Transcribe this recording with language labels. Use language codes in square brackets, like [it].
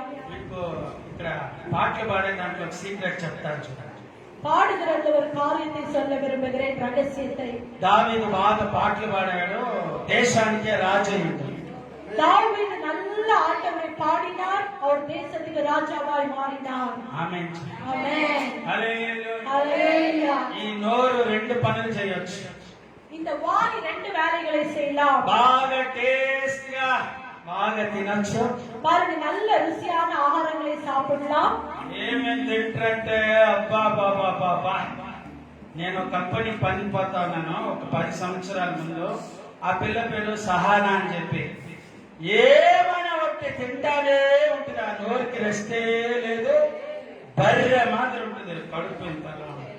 [te] మీకు ఇక్కడ పాటలు పాడే దాంట్లో సీక్రెట్ చెప్తాను చూడండి. [ta] பாடுகிறது ஒரு காரியத்தை சொல்ல விரும்புகிறேன், ரகசியத்தை. [te] దావీదు బాగా పాటలు పాడాడు, దేశానికే రాజు అయ్యింది. [ta] தாவீது நல்ல ஆண்டவரை பாடினார், அவர் தேசத்துக்கு ராஜாவாய் மாறினார். [te] ఆమేన్. [ta] ஆமென். [te] హల్లెలూయా. [ta] ஹல்லேலூயா. [te] ఈ నోరు రెండు పనులు చేయొచ్చు. [ta] இந்த வாய் ரெண்டு வேலைகளை செய்யலாம். [te] బాగా టేస్ట్ గా బాగా తినొచ్చు. [ta] பாருங்க, நல்ல ருசியான ஆகாரங்களை சாப்பிடலாம். [te] ఏమేమి తింటారంటే అబ్బా బాబా బాబా, నేను కంపెనీ పని పోతా ఉన్నాను ఒక 10 సంవత్సరాల ముందు. ఆ పిల్ల పేరు సహానా అని చెప్పి ఏమైనా ఒకటి తింటానే ఉంటుంది. ఆ నోరుకి రెస్టే లేదు, బర్రె మాత్రం ఉంటుంది కడుపు ఇంతలో.